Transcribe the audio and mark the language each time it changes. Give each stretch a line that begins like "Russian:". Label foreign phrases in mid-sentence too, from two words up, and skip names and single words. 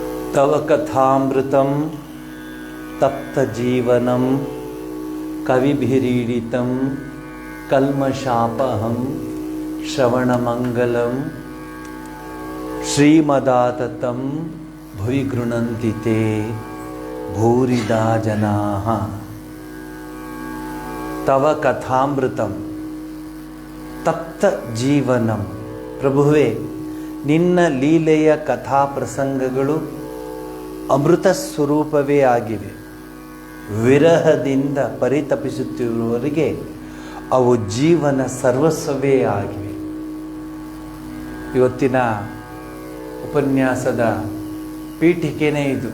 Sanskrit: ತವ ಕಥಾಮೃತಂ ತಪ್ತ ಜೀವನಂ ಕವಿಭಿರೀಡಿತಂ ಕಲ್ಮಶಾಪಹಂ ಶ್ರವಣಮಂಗಲಂ ಶ್ರೀಮದಾತತಂ ಭುವಿ ಗೃಣಂತಿ ತೇ ಭೂರಿದಾ ಜನಾಃ. ತವ ಕಥಾಮೃತಂ ತಪ್ತ ಜೀವನಂ.
Kannada: ಪ್ರಭುವೇ, ನಿನ್ನ ಲೀಲೆಯ ಕಥಾ ಪ್ರಸಂಗಗಳು ಅಮೃತ ಸ್ವರೂಪವೇ ಆಗಿವೆ. ವಿರಹದಿಂದ ಪರಿತಪಿಸುತ್ತಿರುವವರಿಗೆ ಅವು ಜೀವನ ಸರ್ವಸ್ವವೇ ಆಗಿವೆ. ಇವತ್ತಿನ ಉಪನ್ಯಾಸದ ಪೀಠಿಕೆನೇ ಇದು.